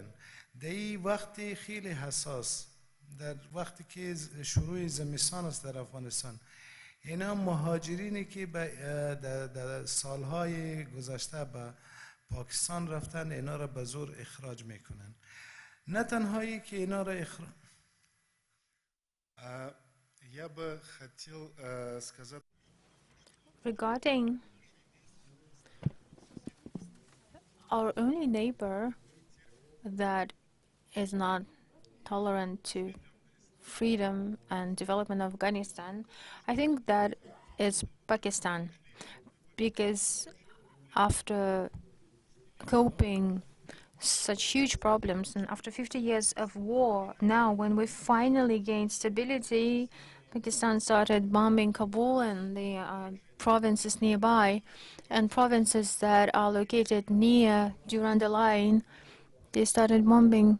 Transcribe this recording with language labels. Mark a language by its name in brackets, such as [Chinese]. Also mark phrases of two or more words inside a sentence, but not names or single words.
[Persian] در این وقتی خیلی حساس، در وقتی که شروع زمستان است در افغانستان، اینا مهاجرینی که در سالهای گذشته به پاکستان رفتن اینا را به زور اخراج میکنن. نه تنهایی که اینا را اخراج [Russian] Я бы хотел сказать... [English] Regarding our only neighbor that is not tolerant to freedom and development of Afghanistan, I think that is Pakistan, because after coping such huge problems and after 50 years of war, now when we finally gained stability, Pakistan started bombing Kabul and the provinces nearby, and provinces that are located near Durand Line, they started bombing.